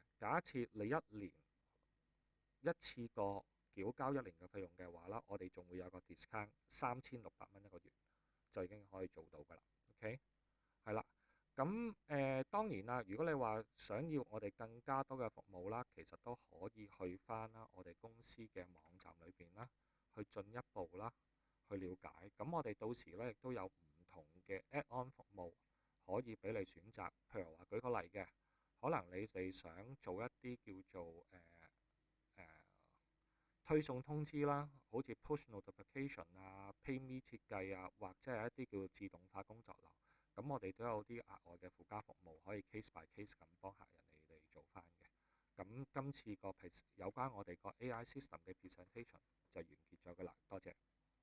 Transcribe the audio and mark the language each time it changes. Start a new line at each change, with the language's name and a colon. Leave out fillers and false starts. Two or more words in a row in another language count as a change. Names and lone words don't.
Cantonese: 假設你一年一次過繳交1年嘅費用嘅話啦，我哋仲會有個 discount 3600蚊一個月就已經可以做到㗎啦。OK，係啦。咁當然啦，如果你話想要我哋更加多嘅服務啦，其實都可以去翻啦我哋公司嘅網站裏邊啦，去進一步啦去了解。咁我哋到時咧亦都有唔同嘅 add-on 服務可以俾你選擇。譬如話舉個例嘅，可能你哋想做一啲叫做推送通知啦，好似
English: push notification
Cantonese: 啊、PayMe 設計啊，或者係一啲叫自動化工作流。咁我哋都有啲額外嘅附加服務，可以
English: case by case
Cantonese: 咁幫客人你哋做翻嘅。咁今次個有關我哋個
English: AI system
Cantonese: 嘅 presentation 就完結咗㗎啦，多謝。